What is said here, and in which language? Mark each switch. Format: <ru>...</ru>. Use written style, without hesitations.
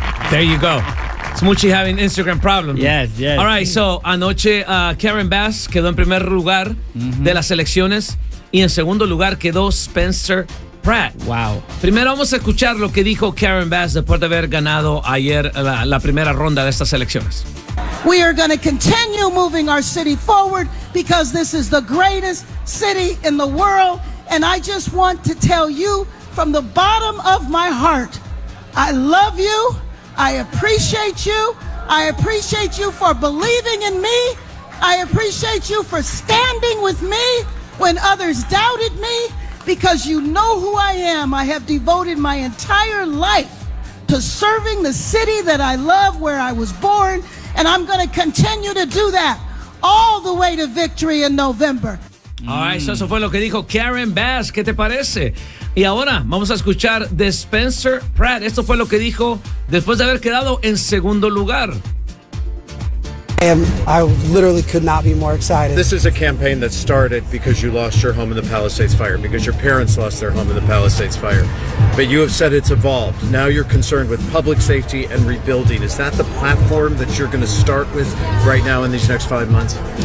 <en>There you go. Smuchi having Instagram problem. Yes, yes. All right, so</en> <es>anoche Karen Bass quedó en primer lugar de las elecciones y en segundo lugar quedó Spencer Pratt.</es> <en>Wow.</en> <es>Primero vamos a escuchar lo que dijo Karen Bass después de haber ganado ayer la primera ronda de estas elecciones.</es> <en>We are going to continue moving our city forward because this is the greatest city in the world. And I just want to tell you from the bottom of my heart, I love you. I appreciate you. I appreciate you for believing in me. I appreciate you for standing with me when others doubted me. Because you know who I am. I have devoted my entire life to serving the city that I love, where I was born, and I'm going to continue to do that all the way to victory in November. All right, so</en> <es>eso fue lo que dijo Karen Bass. ¿Qué te parece? Y ahora vamos a escuchar de Spencer Pratt. Esto fue lo que dijo después de haber quedado en segundo lugar.</es> <en>I literally could not be more excited. This is a campaign that started because you lost your home in the Palisades fire, because your parents lost their home in the Palisades fire. But you have said it's evolved. Now you're concerned with public safety and rebuilding. Is that the platform that you're going to start with right now in these next 5 months?</en>